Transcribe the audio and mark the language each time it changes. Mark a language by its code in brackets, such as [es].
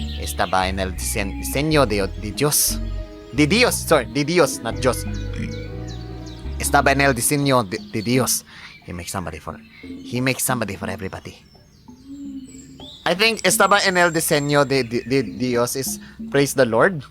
[es] Estaba en el diseño de Dios. De Dios, not Dios. Estaba en el diseño de Dios. [en] He makes somebody for everybody. I think [es] estaba en el diseño de Dios [en] is praise the Lord.